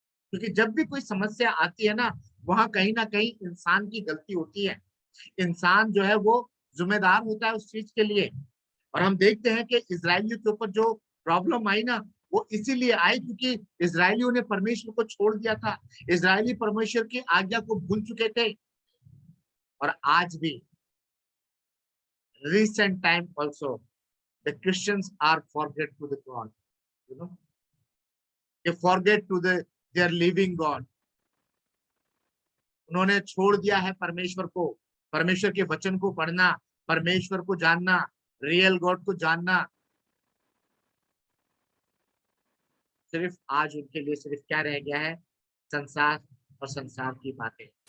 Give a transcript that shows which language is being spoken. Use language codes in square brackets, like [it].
[hi] क्योंकि जब भी कोई समस्या आती है ना, वहां कहीं ना कहीं इंसान की गलती होती है। इंसान जो है वो जिम्मेदार होता है उस चीज के लिए। और हम देखते हैं कि इजरायलियों के ऊपर जो प्रॉब्लम आई ना, वो इसीलिए आई क्योंकि इजरायलियों ने परमेश्वर को छोड़ दिया था। इजरायली परमेश्वर की आज्ञा को भूल चुके थे। और आज भी [en] recent time also the Christians are forget to the God, you know, they forget to their living God। [hi] उन्होंने छोड़ दिया है परमेश्वर को, परमेश्वर के वचन को पढ़ना, परमेश्वर को जानना, रियल गॉड को जानना। सिर्फ आज उनके लिए सिर्फ क्या रह गया है? संसार और संसार की बातें।